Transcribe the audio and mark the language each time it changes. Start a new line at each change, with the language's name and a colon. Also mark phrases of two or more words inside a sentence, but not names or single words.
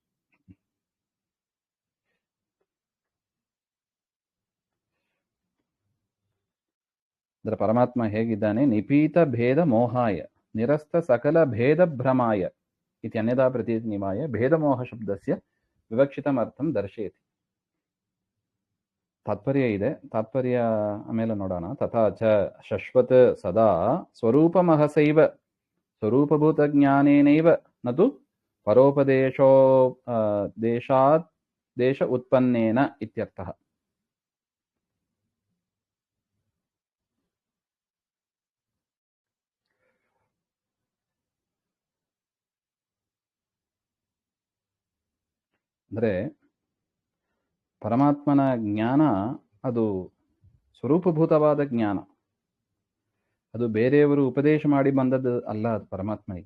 Kannada: ಅಂದ್ರೆ ಪರಮಾತ್ಮ ಹೇಗಿದ್ದಾನೆ?
Sanskrit: ನಿಪೀತ ಭೇದ ಮೋಹಾಯ ನಿರಸ್ತ ಸಕಲ ಭೇದ ಭ್ರಮಾಯ ಇತಿ ಅನ್ಯದಾ ಪ್ರತೀನಿಮಾಯ ಭೇದಮೋಹ ಶಬ್ದಸ್ಯ ವಿವಕ್ಷಿತಮರ್ಥಂ ದರ್ಶಯತಿ.
Kannada: ತಾತ್ಪರ್ಯ ಇದೆ, ತಾತ್ಪರ್ಯ ಆಮೇಲೆ ನೋಡೋಣ.
Sanskrit: ತಥಾ ಚ ಶಶ್ವತ್ ಸದಾ ಸ್ವರೂಪಮಹಸೈವ ಸ್ವರೂಪಭೂತ ಜ್ಞಾನೇನೈವ ನತು ಪರೋಪದೇಶೋ ದೇಶಾತ್ ದೇಶ ಉತ್ಪನ್ನೇನ ಇತ್ಯರ್ಥಃ.
Kannada: ಅಂದ್ರೆ ಪರಮಾತ್ಮನ ಜ್ಞಾನ ಅದು ಸ್ವರೂಪಭೂತವಾದ ಜ್ಞಾನ, ಅದು ಬೇರೆಯವರು ಉಪದೇಶ ಮಾಡಿ ಬಂದದ್ದು ಅಲ್ಲ, ಅದು ಪರಮಾತ್ಮನಿಗೆ.